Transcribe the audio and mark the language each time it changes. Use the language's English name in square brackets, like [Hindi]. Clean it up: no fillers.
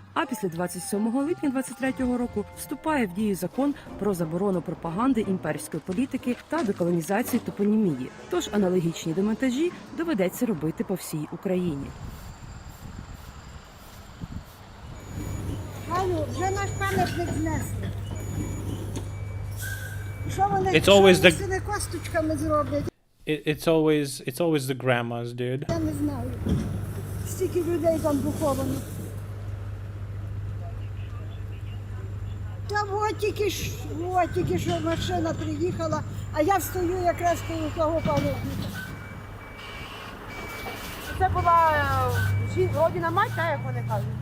[Ukrainian] А після 27 липня 2023 року вступає в дію закон про заборону пропаганди імперської політики та деколонізації топонімії. Тож аналогічні демонтажі доведеться робити по всій Україні. Галю, вже наш пам'ятник знесли. Що вони з цими косточками зроблять? [English] It's always the grandmas, dude. [Ukrainian] Я не знаю. Стільки людей там поховано. Та тільки що машина приїхала, а я стою якраз коло того пам'ятника. Це була родина мать, так, як вони кажуть?